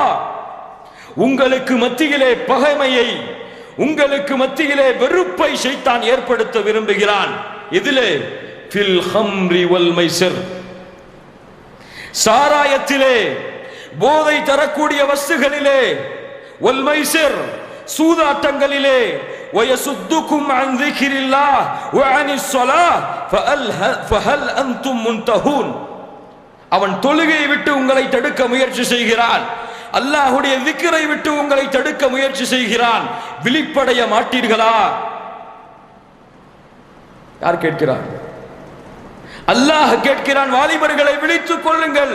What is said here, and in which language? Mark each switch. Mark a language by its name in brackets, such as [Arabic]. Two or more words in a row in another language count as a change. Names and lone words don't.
[Tamil] உங்களுக்கு மத்தியிலே பகைமையை, உங்களுக்கு மத்தியிலே வெறுப்பை ஷைத்தான் ஏற்படுத்த விரும்புகிறான். இதிலே [Arabic] في الخمر والميسر, [Tamil] சாராயத்திலே, போதை தரக்கூடிய வஸ்துகளிலே, [Arabic] والميسر, [Tamil] சூதாட்டங்களிலே, [Arabic] وَيَصُدُّكُمْ عَنْ ذِكْرِ اللَّهِ وَعَنِ الصَّلَاةِ فَهَلْ أَنْتُمْ مُنْتَهُونَ. [Tamil] அவன் தொழுகையை விட்டு உங்களை தடுக்க முயற்சி செய்கிறான், அல்லாஹ்வுடைய திக்ரை விட்டு உங்களை தடுக்க முயற்சி செய்கிறான். விழிப்படைய மாட்டீர்களா? யார் கேட்கிறார்? அல்லாஹ் கேட்கிறான், வாலிபர்களை விழித்துக் கொள்ளுங்கள்.